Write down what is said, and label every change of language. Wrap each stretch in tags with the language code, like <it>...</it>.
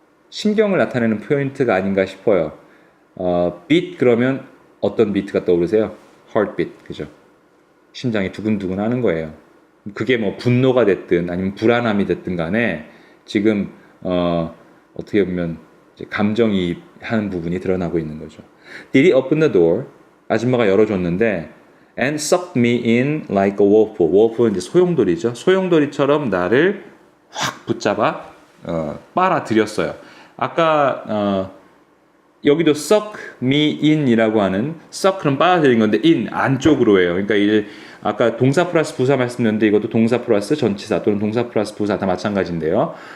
<ko>심경을 나타내는 포인트가 아닌가 싶어요. beat 그러면 어떤 비트가 떠오르세요? heartbeat, 그죠? 심장이 두근두근 하는 거예요. 그게 뭐 분노가 됐든 아니면 불안함이 됐든 간에 지금 어떻게 보면 이제 감정이입하는 부분이 드러나고 있는 거죠.</ko> <en>Did he open the door?</en> <ko>아줌마가 열어줬는데</ko> <en>and sucked me in like a wolf.</en> <ko>wolf는 이제 소용돌이죠. 소용돌이처럼 나를 확 붙잡아 빨아들였어요. 아까 여기도 suck me in이라고 하는 suck는 빨아들인 건데 in 안쪽으로예요. 그러니까 이제 아까 동사 플러스 부사 말씀드렸는데 이것도 동사 플러스 전치사 또는 동사 플러스 부사 다 마찬가지인데요.</ko>